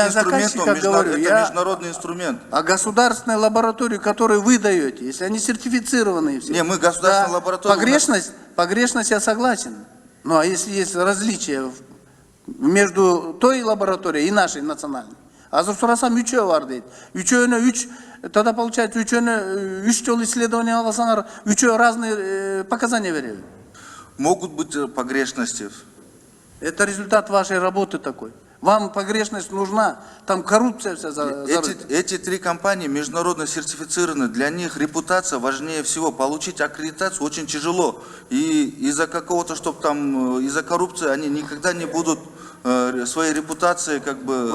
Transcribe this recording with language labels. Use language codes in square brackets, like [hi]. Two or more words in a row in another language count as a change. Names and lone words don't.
[ru] инструмент, заказчиках говорю, это я международный инструмент. о государственной лаборатории, которую вы даете, если они сертифицированные все. Не, мы государственная лаборатория, Погрешность я согласен. Ну а если есть различия между той лабораторией и нашей национальной? [ky] Азыр сурасам үчөө бар дейт. Үчөөнө үч, [ru] тогда получается [ky] үчөөнө үч жол исследование алсаңар, үчөө [ru] разные показания [ky] берет. [ru] Могут быть погрешности. Это результат вашей работы такой. Вам погрешность нужна, там коррупция вся зарыта. Эти три компании международно сертифицированы, для них репутация важнее всего. Получить аккредитацию очень тяжело. И из-за какого-то, чтобы там, из-за коррупции они никогда не будут своей репутации как бы...